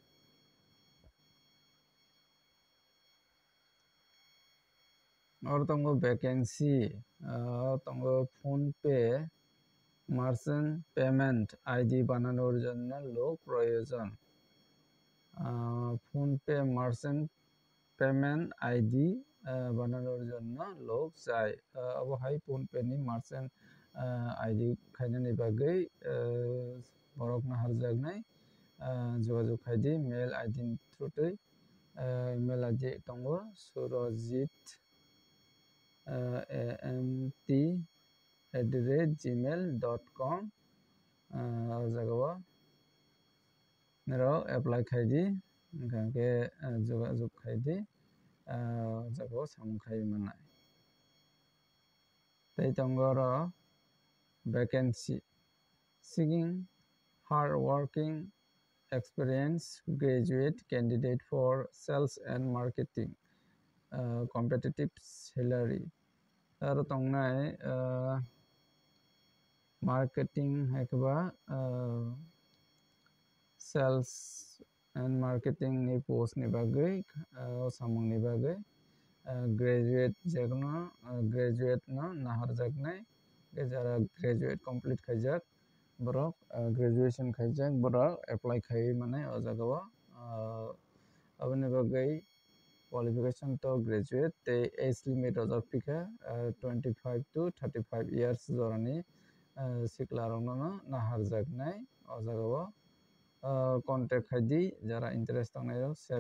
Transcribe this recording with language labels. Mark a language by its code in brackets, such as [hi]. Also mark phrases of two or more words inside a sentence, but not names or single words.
[trp] oro tongo vacancy tongo [bn] PhonePe [en] merchant payment ID [bn] বানানোর জন্য লোক প্রয়োজন [trp] PhonePe [en] merchant payment ID [bn] বানানোর জন্য লোক চাই [trp] abo hai PhonePe ni [en] merchant ID [trp] khainani bagwi borok naharjaknai jogajog khaidi [en] mail ID [trp] ni through twi [en] email ID [trp] tongo surojit amt@gmail.com o jagao niro apply khaidi hingkhe jogajog khaidi jagao samung khai mannai tei tongo oro vacancy [en] seeking hard working experienced graduate candidate for sales and marketing competitive salary [trp] aro tongnai marketing haikaba [en] sales and marketing [trp] ni post ni bagwi samung ni bagwi graduate jekono graduate no naharjaknai jara [en] graduate complete [trp] khaijak borok graduation khaijak borok apply khai mane o jaga o aboni bagai qualification to graduate tei [en] age limit [trp] rojak pika 25 [en] to 35 years [trp] jorani sikla rok no naharjaknai o jaga o contact khaidi jara interest tongnai rok